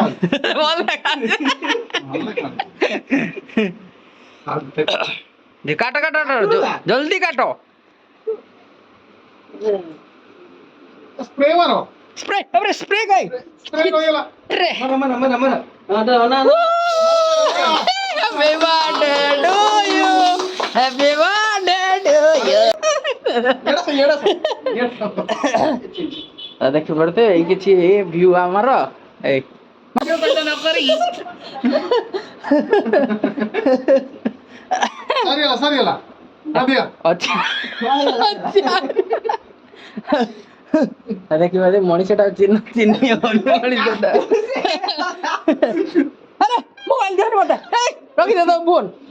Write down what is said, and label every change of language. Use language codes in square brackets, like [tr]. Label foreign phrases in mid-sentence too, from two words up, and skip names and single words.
[or] ଭଲ କାଟ କାଟ ଜଲ୍ଦି କାଟ ସ୍ପ୍ରେ ମାର ସ୍ପ୍ରେ ତାପରେ ସ୍ପ୍ରେ କାଇ ସ୍ପ୍ରେ ହେଇଗଲା ମର [en] Happy birthday to you Happy birthday to you [or] ଦେଖିପାରୁଥିବେ ଏଇ କିଛି ଭ୍ୟୁ ଆମର ଏଇ ସରିଗଲା ଦେଖିପାରୁଥିବେ ମଣିଷଟା ଚିହ୍ନି ହବନି ମଣିଷଟା ମୋବାଇଲ ଦିଅ ମତେ ରଖିଦେ ତମ ଫୋନ